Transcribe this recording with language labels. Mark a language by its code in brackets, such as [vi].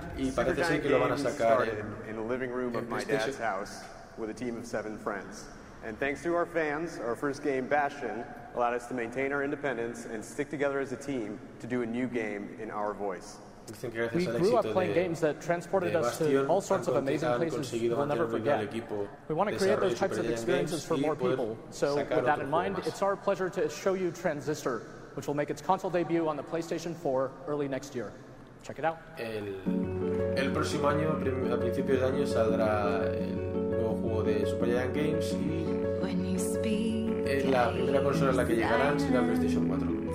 [es] Y parece ser que lo van a sacar en [en] the living room of my dad's house with a team of seven friends. And thanks to our fans, our first game, Bastion, allowed us to maintain our independence and stick together as a team to do a new game in our voice. We grew up playing games that transported us to all sorts of amazing places we'll never forget. We want to create those types of experiences for more people. So with that in mind, it's our pleasure to show you Transistor, which will make its console debut on the PlayStation 4 early next year. Check it out. [es] El próximo año, a principios de año, saldrá el nuevo juego de Supergiant Games y la primera consola en la que llegarán será PlayStation 4.